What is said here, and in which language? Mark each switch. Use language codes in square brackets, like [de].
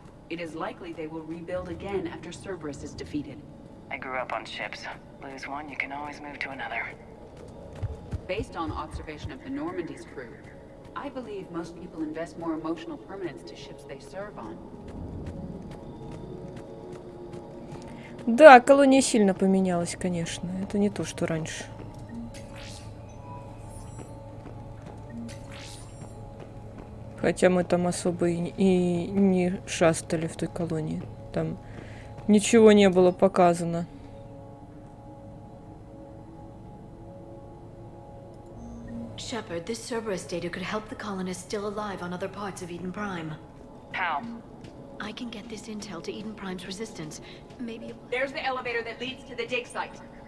[en] It is likely they will rebuild again after Cerberus is defeated. I grew up on ships. Lose one, you can always move to another. Based on observation of the Normandy's crew, I believe most people invest more emotional permanence to ships they serve on. [ru] Да, колония сильно поменялась, конечно. Это не то, что раньше. Хотя мы там особо и не шастали в той колонии. Там ничего не было показано. [en] Shepard, this Cerberus data could help the colonists still alive on other parts of Eden Prime. How? I can get this intel to Eden Prime's resistance. Maybe... There's the elevator that leads to the dig site.